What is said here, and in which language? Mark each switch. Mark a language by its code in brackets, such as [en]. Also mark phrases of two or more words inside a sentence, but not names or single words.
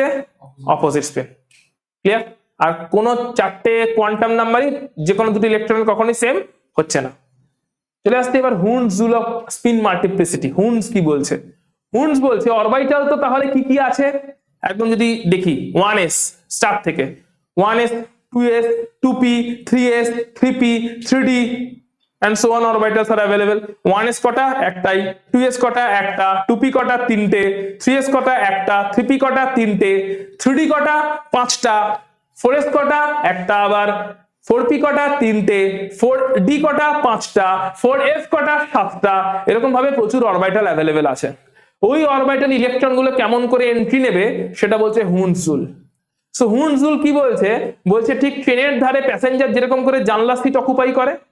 [en] opposite spin. [bn] ক্লিয়ার? আর কোন চারটে [en] quantum number [bn] যে কোনো দুটো ইলেকট্রন কখনোই সেম হচ্ছে না। চলে আসতে এবার [en] Hund's rule of spin multiplicity. [bn] হুন্স কি বলছে? হুন্ডস বলছে অরবিটাল তো তাহলে কি কি আছে একদম যদি দেখি 1s স্টার্ট থেকে 1s 2s 2p 3s 3p 3d [en] and so on orbitals are available [bn] 1s কটা একটাই 2s কটা একটা 2p কটা তিনটে 3s কটা একটা 3p কটা তিনটে 3d কটা পাঁচটা 4s কটা একটা আবার 4p কটা তিনটে 4d কটা পাঁচটা 4f কটা সাতটা এরকম ভাবে প্রচুর [en] orbital available [bn] আছে ওই অরবিটাল ইলেকট্রন গুলো কেমন করে এন্ট্রি নেবে সেটা বলছে [en] Hund's rule so Hund's rule [bn] কি বলছে বলছে ঠিক ট্রেনের ধারে প্যাসেঞ্জার যেরকম করে জানলা [en] seat occupy [bn] করে